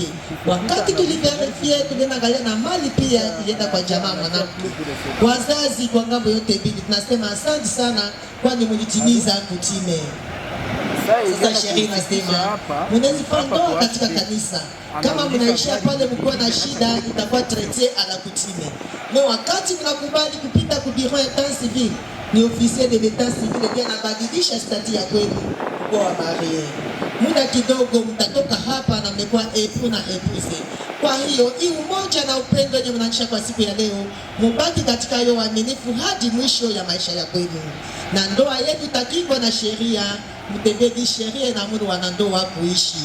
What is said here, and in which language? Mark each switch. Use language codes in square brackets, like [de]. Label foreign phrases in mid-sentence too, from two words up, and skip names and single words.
[sw] Wakati tuliverifia tuliangalia na mali pia ilienda kwa jamaa mwanamke. Wazazi kwa ngambo yote mbili tunasema asante sana kwani mlitimiza kutime. Sasa sheria inasema mnaweza ndoa katika kanisa. Kama mnaishia pale mkiwa na shida itakuwa [fr] traité à la coutume. [sw] Mais wakati mnakubali kupita ku [fr] bureau état civil [sw] ni [fr] officier de l'état civil [sw] ndiye anabadilisha stati ya kwenu kwa marié. Muda kidogo mtatoka hapa na mmekuwa époux na épouse. Kwa hiyo hii umoja na upendo wenye mnaonyesha kwa siku ya leo, mubaki katika hiyo uaminifu hadi mwisho ya maisha ya kwenu. Na ndoa yenu itakingwa na sheria, mtembee sheria na amuru wanandoa kuishi.